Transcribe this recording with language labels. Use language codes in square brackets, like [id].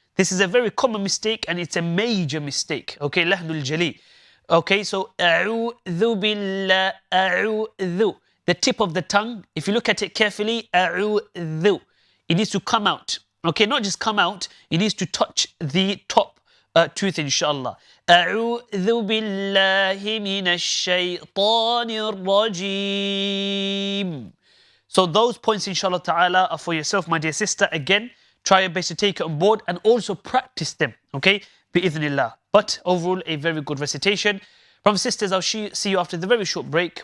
[en] This is a very common mistake and it's a major mistake. Okay, lahnul jali. Okay, so a'udhu billah, a'udhu. The tip of the tongue, if you look at it carefully, a'udhu. It needs to come out. Okay, not just come out, it needs to touch the top tooth, inshallah. [ar] أعوذ بالله من الشيطان الرجيم. [en] So those points, inshallah ta'ala, are for yourself, my dear sister. Again, try your best to take it on board and also practice them. Okay, bi'idhnillah. But overall, a very good recitation. From sisters, I'll see you after the very short break.